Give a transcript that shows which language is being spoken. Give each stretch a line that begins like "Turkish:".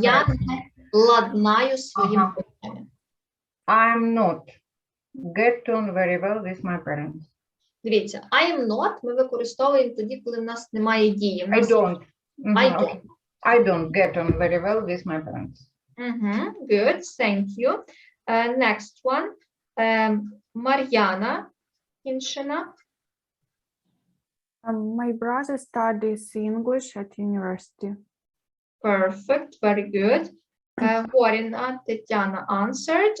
Ukrainian: Я не ладнаю своїм батьками.
English: I'm not get on very well with my parents.
Ukrainian: Дивіться,
English: I am not
Ukrainian: ми використовуємо тоді, коли в нас немає дії.
English: I don't. I don't get on very well with my parents. Good, thank you. Next one. Мар'яна Кіншина. My brother studies English at university. Perfect, very good. Горіна Тетяна answered.